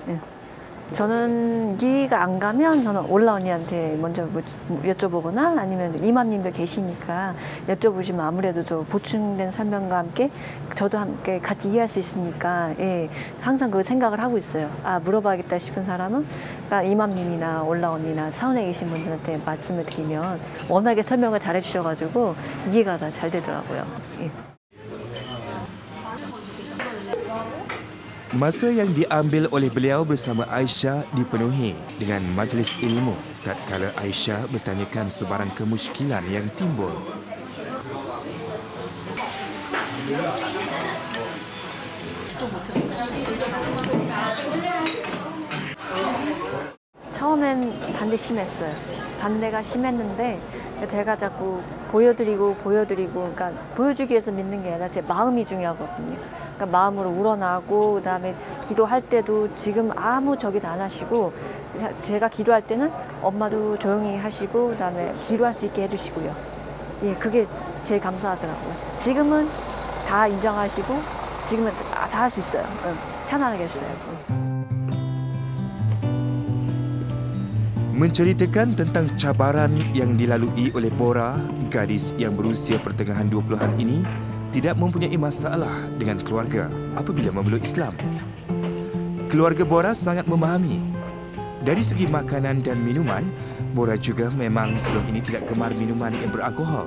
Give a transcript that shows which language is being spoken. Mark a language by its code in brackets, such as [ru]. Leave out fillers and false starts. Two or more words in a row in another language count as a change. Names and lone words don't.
[ko] 저는 이해가 안 가면 저는 올라 언니한테 먼저 여쭤보거나 아니면 이맘님들 계시니까 여쭤보시면 아무래도 더 보충된 설명과 함께 저도 함께 같이 이해할 수 있으니까 예, 항상 그 생각을 하고 있어요. 아, 물어봐야겠다 싶은 사람은 그러니까 이맘님이나 올라 언니나 사원에 계신 분들한테 말씀을 드리면 워낙에 설명을 잘 해주셔가지고 이해가 다 잘 되더라고요. 예. [ms] Masa yang diambil oleh beliau bersama Aisyah dipenuhi dengan majlis ilmu tatkala Aisyah bertanyakan sebarang kemusykilan yang timbul. [ko] 처음엔 반대 심했어요. 반대가 심했는데 제가 자꾸 보여드리고 그러니까 보여주기 위해서 믿는 게 아니라 제 마음이 중요하거든요. 그러니까 마음으로 우러나고 그다음에 기도할 때도 지금 아무 저기도 안 하시고 제가 기도할 때는 엄마도 조용히 하시고 그다음에 기도할 수 있게 해주시고요. 예, 그게 제일 감사하더라고요. 지금은 다 인정하시고 지금은 다 할 수 있어요. 편안하게 해주세요. [ms] Menceritakan tentang cabaran yang dilalui oleh Bora, gadis yang berusia pertengahan 20-an ini tidak mempunyai masalah dengan keluarga apabila memeluk Islam. Keluarga Bora sangat memahami. Dari segi makanan dan minuman, Bora juga memang sebelum ini tidak gemar minuman yang beralkohol.